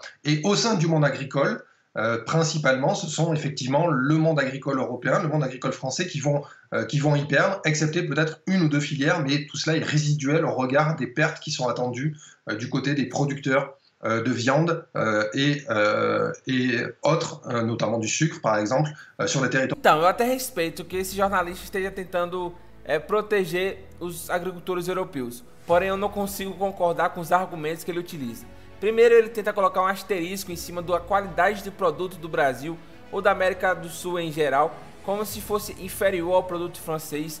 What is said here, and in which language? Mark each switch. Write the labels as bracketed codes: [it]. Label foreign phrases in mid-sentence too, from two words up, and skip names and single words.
[fr] Et au sein du monde agricole, principalement, ce sont effectivement le monde agricole européen, le monde agricole français qui vont y perdre, excepté peut-être une ou deux filières, mais tout cela est résiduel au regard des pertes qui sont attendues du côté des producteurs de viande et autres, notamment du sucre, par exemple, sur le territoire. [pt] Então, eu até respeito que esse jornalista esteja tentando proteger os agricultores europeus, porém eu não consigo concordar com os argumentos que ele utiliza. Primeiro, ele tenta colocar um asterisco em cima da qualidade de produto do Brasil ou da América do Sul em geral, como se fosse inferior ao produto francês.